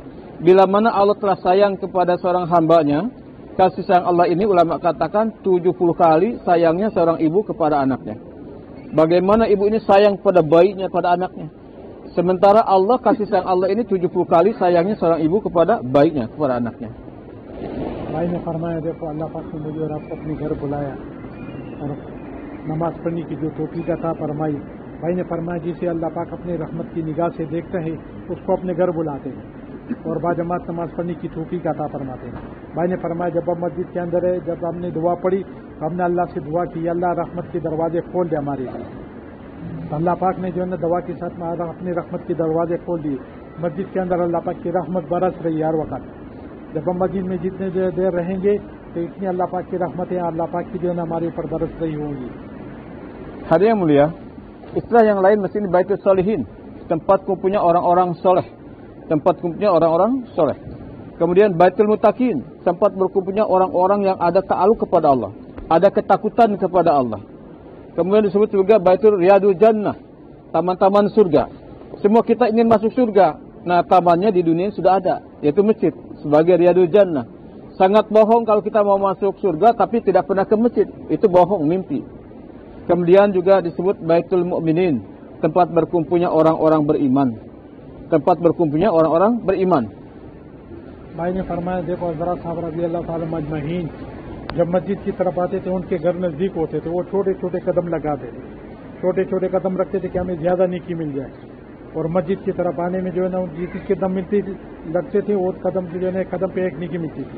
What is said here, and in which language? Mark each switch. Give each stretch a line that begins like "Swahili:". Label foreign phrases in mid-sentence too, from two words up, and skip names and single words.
Indonesian: Bila mana Allah telah sayang kepada seorang hambanya, kasih sayang Allah ini ulama katakan 70 kali sayangnya seorang ibu kepada anaknya. Bagaimana ibu ini sayang pada bayinya, pada anaknya. Sementara Allah, kasih sayang Allah ini 70 kali sayangnya seorang ibu kepada bayinya, kepada anaknya.
Hindi: भाई ने फरमाया देखो अल्लाह पाक ने मुझे और आपको अपने घर बुलाया और नमाज पढ़ने की जो तौफीक अता फरमाई। भाई ने फरमाया जिसे अल्लाह पाक अपनी रहमत की निगाह से देखते हैं उसको अपने घर बुलाते हैं और बाजमात नमाज पढ़ने की तौफीक अता फरमाते हैं। भाई ने फरमाया जब हम मस्जिद के अंदर है, जब हमने दुआ पढ़ी, हमने अल्लाह से दुआ की, अल्लाह रहमत के दरवाजे खोल दे हमारे लिए। तो अल्लाह पाक ने जो है ना दवा के साथ में अपनी रहमत के दरवाजे खोल दिए। मस्जिद के अंदर अल्लाह पाक की रहमत बरस रही है हर वक्त। जब हम मस्जिद में जितने देर रहेंगे तो इतनी अल्लाह पाक की रहमतें अल्लाह पाक की जो है ना हमारे ऊपर बरस रही होंगी।
Indonesian: Hadirin yang mulia, istilah yang lain mesti Baitul Sholihin, tempat kumpulnya orang-orang soleh. Tempat kumpulnya orang-orang soleh. Kemudian Baitul Muttaqin, tempat berkumpulnya orang-orang yang ada ta'aluk kepada Allah, ada ketakutan kepada Allah. Kemudian disebut juga Baitul Riyadul Jannah, taman-taman surga. Semua kita ingin masuk surga. Nah, tamannya di dunia sudah ada, yaitu masjid sebagai Riyadul Jannah. Sangat bohong kalau kita mau masuk surga tapi tidak pernah ke masjid. Itu bohong, mimpi. Kemudian juga disebut Baitul Mu'minin, tempat berkumpulnya orang-orang beriman. Tempat berkumpulnya orang-orang beriman.
Hindi: भाई ने फरमाया देखो हज़रत साहब रज़ी अल्लाह ताला मजमहीन जब मस्जिद की तरफ आते थे उनके घर नज़दीक होते थे, वो छोटे छोटे कदम लगाते थे, छोटे छोटे कदम रखते थे कि हमें ज़्यादा नेकी मिल जाए। और मस्जिद की तरफ आने में जो है ना जिस कदम लगते थे वो कदम जो है ना कदम पे एक नेकी मिलती थी।